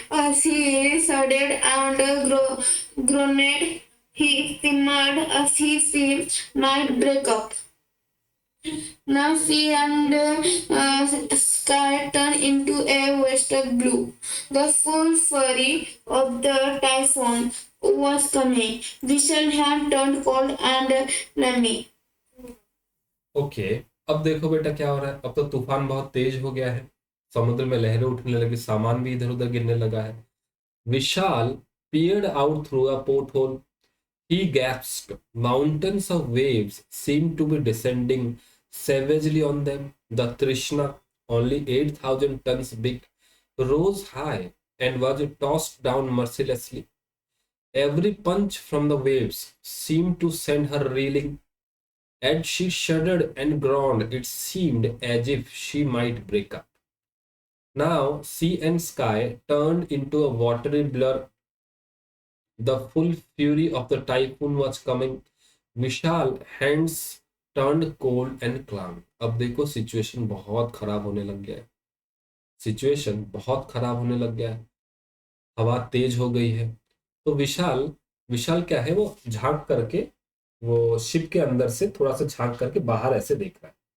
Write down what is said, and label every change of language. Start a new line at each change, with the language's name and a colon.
English: As he shuddered and groaned, he simmered as he seemed might break up. Now sea and sky turned into a wasted blue. The full fury of the typhoon was coming. Vishal had turned cold and clammy.
Hindi: Okay, अब देखो बेटा क्या हो रहा है। अब तो तूफान बहुत तेज हो गया है, समुद्र में लहरें उठने लगी, सामान भी इधर उधर गिरने लगा है।
English: Vishal peered out through a porthole. He gasped. Mountains of waves seemed to be descending savagely on them. The Trishna, only 8,000 tons big, rose high and was tossed down mercilessly. Every punch from the waves seemed to send her reeling. As she shuddered and groaned, it seemed as if she might break up. Now, sea and sky turned into a watery blur. The full fury of the typhoon was coming. Vishal hands turned cold and clammy.
Hindi: अब देखो situation बहुत खराब होने लग गया है, situation बहुत खराब होने लग गया है। हवा तेज हो गई है। तो विशाल विशाल क्या है, वो झांक करके, वो शिप के अंदर से थोड़ा सा झांक करके बाहर ऐसे देख रहा है।